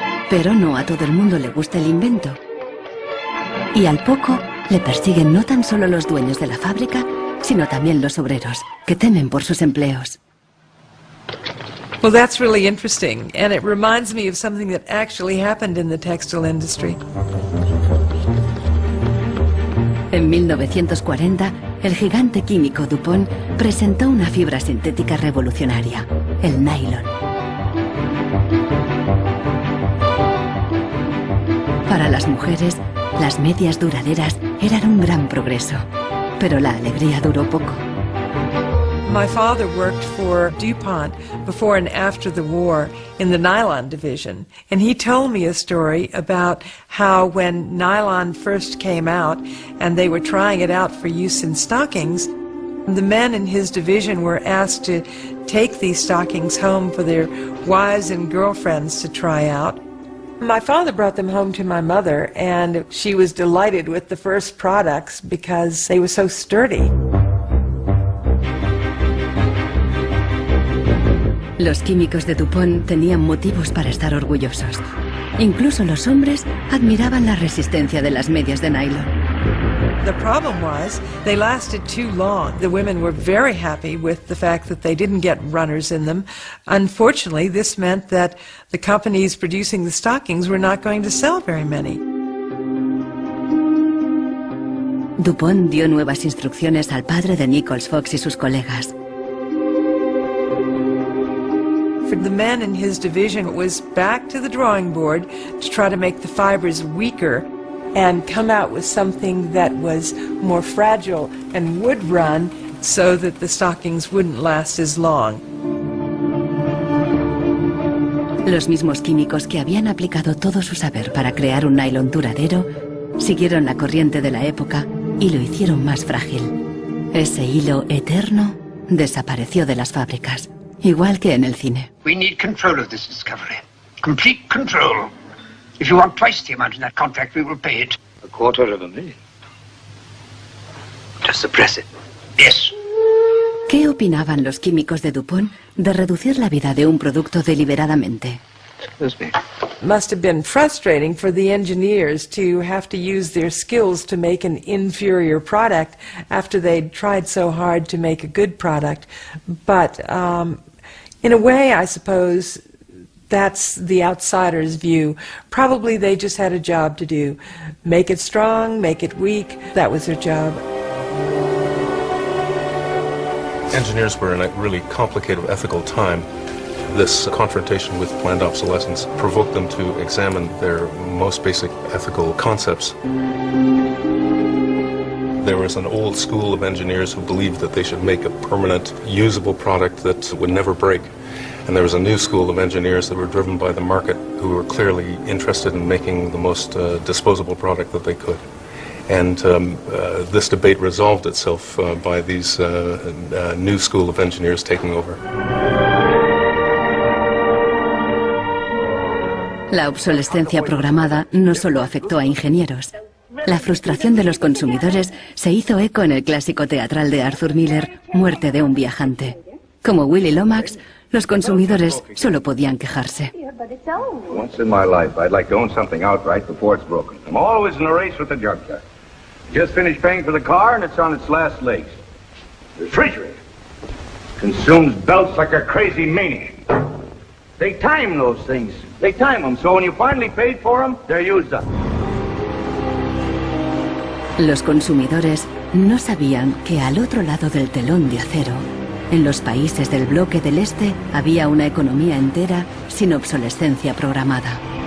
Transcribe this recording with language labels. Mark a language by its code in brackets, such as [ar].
[es] Pero no a todo el mundo le gusta el invento. Y al poco le persiguen no tan solo los dueños de la fábrica, sino también los obreros, que temen por sus empleos. [en] Well, that's really interesting, and it reminds me of something that actually happened in the textile industry. [es] En 1940, el gigante químico DuPont presentó una fibra sintética revolucionaria, el nylon. Para las mujeres, las medias duraderas eran un gran progreso, pero la alegría duró poco. [en] My father worked for DuPont before and after the war in the nylon division, and he told me a story about how when nylon first came out and they were trying it out for use in stockings, the men in his division were asked to take these stockings home for their wives and girlfriends to try out. My father brought them home to my mother, and she was delighted with the first products because they were so sturdy. [es] Los químicos de DuPont tenían motivos para estar orgullosos. Incluso los hombres admiraban la resistencia de las medias de nylon. [en] The problem was they lasted too long. The women were very happy with the fact that they didn't get runners in them. Unfortunately, this meant that the companies producing the stockings were not going to sell very many. [es] DuPont dio nuevas instrucciones al padre de Nichols Fox y sus colegas. [en] For the men in his division, it was back to the drawing board to try to make the fibers weaker and come out with something that was more fragile and would run so that the stockings wouldn't last as long. [es] Los mismos químicos que habían aplicado todo su saber para crear un nylon duradero siguieron la corriente de la época y lo hicieron más frágil. Ese hilo eterno desapareció de las fábricas, igual que en el cine. [en] We need control of this discovery. Complete control. If you want twice the amount in that contract, we will pay it. $250,000. To suppress it. Yes. [es] ¿Qué opinaban los químicos de DuPont de reducir la vida de un producto deliberadamente? [en] Must have been frustrating for the engineers to have to use their skills to make an inferior product after they'd tried so hard to make a good product. But in a way, I suppose that's the outsider's view. Probably they just had a job to do. Make it strong, make it weak. That was their job. Engineers were in a really complicated ethical time. This confrontation with planned obsolescence provoked them to examine their most basic ethical concepts. There was an old school of engineers who believed that they should make a permanent, usable product that would never break. And there was a new school of engineers that were driven by the market, who were clearly interested in making the most disposable product that they could. And this debate resolved itself by these new school of engineers taking over. [es] La obsolescencia programada no solo afectó a ingenieros. La frustración de los consumidores se hizo eco en el clásico teatral de Arthur Miller, Muerte de un viajante. Como Willy Lomax, los consumidores solo podían quejarse. [en] Once in my life, I'd like to own something outright before it's broken. I'm always in a race with the junkyard. Just finished paying for the car and it's on its last legs. The refrigerator consumes belts like a crazy maniac. They time those things. They time them, so when you finally paid for them, they're used up. [es] Los consumidores no sabían que al otro lado del telón de acero, en los países del bloque del Este, había una economía entera sin obsolescencia programada.